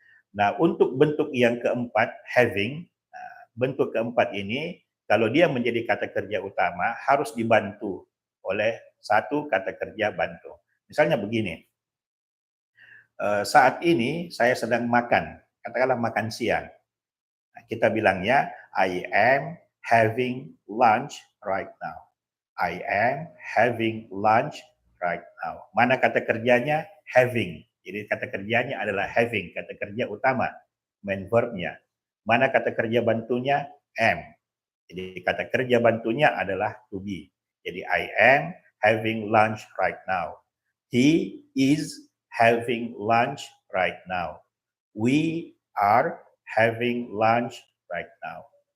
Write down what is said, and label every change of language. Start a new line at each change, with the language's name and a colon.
Indonesian: Nah, untuk bentuk yang keempat, having, bentuk keempat ini, kalau dia menjadi kata kerja utama, harus dibantu oleh satu kata kerja bantu. Misalnya begini, saat ini saya sedang makan, katakanlah makan siang. Nah, kita bilangnya,
English: I am having lunch right now. I am having lunch right now.
Indonesian: Mana kata kerjanya? Having. Jadi kata kerjanya adalah having, kata kerja utama. main verbnya. Mana kata kerja bantunya? Am. Jadi kata kerja bantunya adalah to be.
English: Jadi I am having lunch right now. He is having lunch right now. We are having lunch right now.